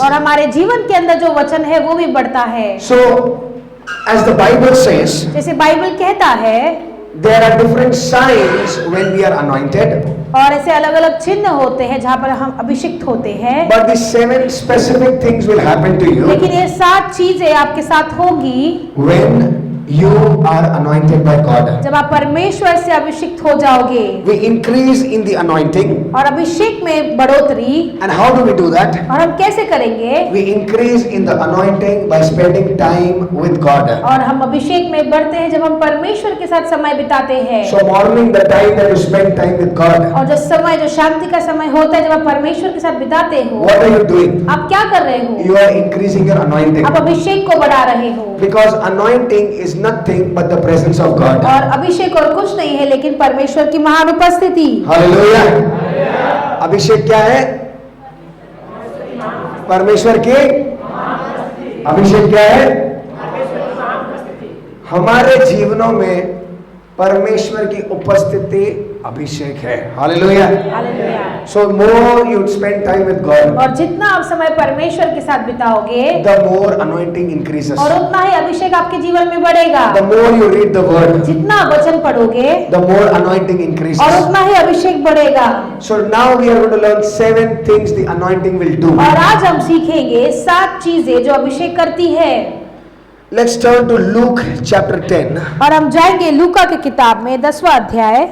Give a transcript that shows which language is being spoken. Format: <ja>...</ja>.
<hi>और हमारे जीवन के अंदर जो वचन है वो भी बढ़ता है।</hi> <en>So, as the Bible says,</en> <hi>जैसे बाइबल कहता है,</hi> <en>there are different signs when we are anointed,</en> <hi>और ऐसे अलग अलग चिन्ह होते हैं जहाँ पर हम अभिषिक्त होते हैं,</hi> <en>but the 7 specific things will happen to you</en> <hi>लेकिन ये 7 चीजें आपके साथ होगी</hi> <en>when you are anointed by God.</en> <hi>जब आप परमेश्वर से अभिषिक्त हो जाओगे।</hi> <en>We increase in the anointing,</en> <hi>और अभिषेक में बढ़ोतरी,</hi> <en>and how do we do that?</en> <hi>और हम कैसे करेंगे?</hi> <en>We increase in the anointing by spending time with God.</en> <hi>और हम अभिषेक में बढ़ते हैं जब हम परमेश्वर के साथ समय बिताते हैं।</hi> <en>So morning, the time that you spend time with God,</en> <hi>और जो समय, जो शांति का समय होता है जब आप परमेश्वर के साथ बिताते हो,</hi> <en>what are you doing?</en> <hi>आप क्या कर रहे हो?</hi> <en>You are increasing your anointing,</en> <hi>आप अभिषेक को बढ़ा रहे हो।</hi> <en>because anointing is nothing but the presence of God.</en> <hi>और अभिषेक और कुछ नहीं है लेकिन परमेश्वर की महान उपस्थिति। हालेलुया। अभिषेक क्या है? परमेश्वर की अभिषेक क्या है? हमारे जीवनों में परमेश्वर की उपस्थिति अभिषेक है। Hallelujah. Hallelujah.</hi> <en>So more you spend time with God,</en> <hi>और जितना आप समय परमेश्वर के साथ बिताओगे,</hi> <en>the more anointing increases.</en> <hi>और उतना ही अभिषेक आपके जीवन में बढ़ेगा।</hi> <en>The more you read the word,</en> <hi>जितना वचन पढ़ोगे,</hi> <en>the more anointing increases.</en> <hi>और उतना ही अभिषेक बढ़ेगा।</hi> <en>So now we are going to learn 7 things the anointing will do.</en> <hi>और आज हम सीखेंगे 7 चीजें जो अभिषेक करती है।</hi> <en>Let's turn to Luke chapter 10,</en> <hi>और हम जाएंगे लूका की किताब में 10वां अध्याय</hi>